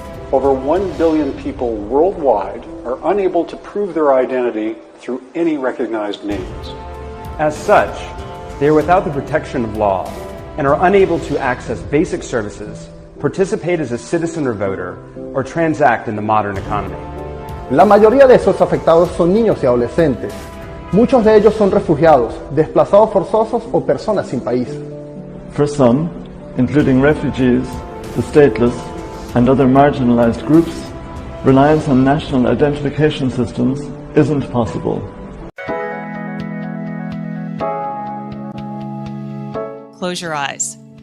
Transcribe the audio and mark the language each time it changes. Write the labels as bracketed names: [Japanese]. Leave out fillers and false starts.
[English] Over 1 billion people worldwide are unable to prove their identity through any recognized means. As such, they are without the protection of law and are unable to access basic services, participate as a citizen or voter, or transact in the modern economy. [Spanish] La mayoría de esos afectados son niños y adolescentes. Muchos de ellos son refugiados, desplazados forzosos o personas sin país. [English] For some, including refugees, the stateless, and other marginalized groups, reliance on national identification systems isn't possible. close your eyes.